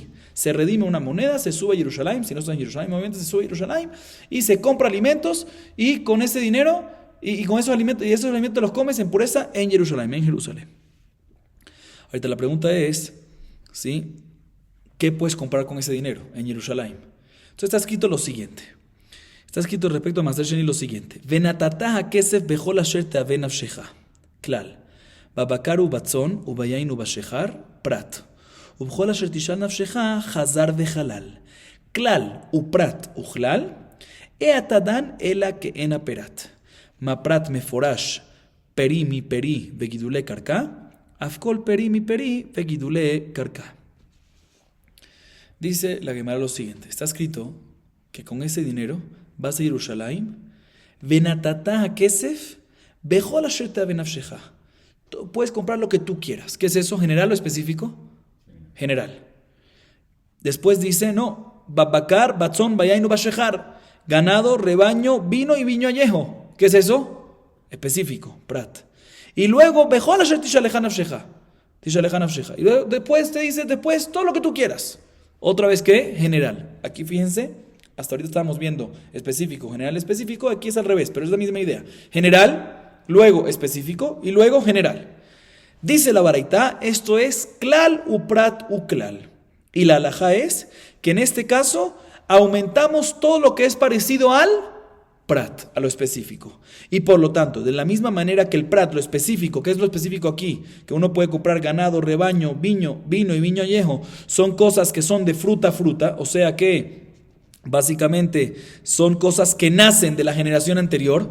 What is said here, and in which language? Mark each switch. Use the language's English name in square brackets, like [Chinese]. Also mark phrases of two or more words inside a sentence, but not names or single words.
[Spanish] Se redime una moneda, se sube a Jerusalén, si no está en Jerusalén, obviamente se sube a Jerusalén, y se compra alimentos, y con ese dinero, y con esos alimentos los comes en pureza en Jerusalén, Ahorita la pregunta es, ¿sí? ¿Qué puedes comprar con ese dinero en Jerusalén? Entonces está escrito lo siguiente. Está escrito respecto a Maaser Sheni lo siguiente. [Hebrew] ונתתה כסף בכל אשר תאוה נפשך. Klal. בבקר בצאן וביין בשכר פרט. ובכל אשר תשאל נפשך חזר וחלל. כלל ופרט וכלל, אתה דן אלא כאין הפרט. מה פרט מפורש פרי מפרי וגידולי קרקע, אף כל פרי מפרי וגידולי קרקע. [Spanish] Dice la Gemara lo siguiente, está escrito que con ese dinero vas a Jerusalén, [Hebrew] ונתתה כסף בכל אשר תאוה נפשך. [Spanish] Puedes comprar lo que tú quieras. ¿Qué es eso? ¿General o específico? General. Después dice, no, [Hebrew] בבקר, בצאן, ביין, בשכר, [Spanish] ganado, rebaño, vino y viño añejo. ¿Qué es eso? Específico, prat. Y luego, [Hebrew] בכל אשר תשאלך נפשך. [Spanish] Y luego, después te dice, después todo lo que tú quieras. Otra vez, ¿qué? General. Aquí fíjense, hasta ahorita estábamos viendo específico, general, específico, aquí es al revés, pero es la misma idea. General, luego específico y luego general. Dice la baraitá, esto es [Hebrew] כלל ופרט וכלל. [Spanish] Y la halajá es que en este caso aumentamos todo lo que es parecido al prat, a lo específico. Y por lo tanto, de la misma manera que el prat, lo específico, ¿qué es lo específico aquí? Que uno puede comprar ganado, rebaño, vino y viño añejo, son cosas que son de fruta, o sea que básicamente son cosas que nacen de la generación anterior.